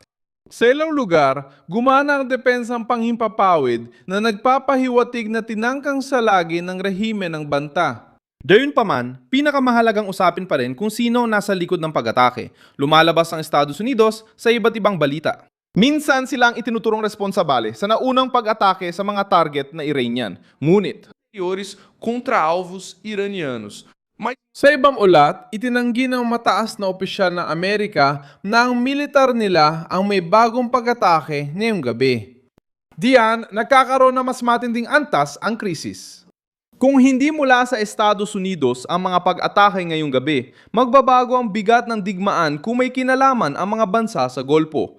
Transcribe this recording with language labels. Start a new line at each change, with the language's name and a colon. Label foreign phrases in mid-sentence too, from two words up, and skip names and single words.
Filipino: Sa ilang lugar, gumana ang depensang panghimpapawid na nagpapahiwatig na tinangkang salagi ng rehimen ng banta. Gayunpaman, pinakamahalagang usapin pa rin kung sino ang nasa likod ng pag-atake. Lumalabas ang Estados Unidos sa iba't ibang balita. Minsan silang itinuturong responsabale sa naunang pag-atake sa mga target na Iranian, ngunit
Portuguese: superiores contra alvos iranianos.
Filipino: Sa ibang ulat, itinanggi ng mataas na opisyal ng Amerika na ang militar nila ang may bagong pag-atake ngayong gabi. Diyan, nagkakaroon na mas matinding antas ang krisis. Kung hindi mula sa Estados Unidos ang mga pag-atake ngayong gabi, magbabago ang bigat ng digmaan kung may kinalaman ang mga bansa sa Golpo.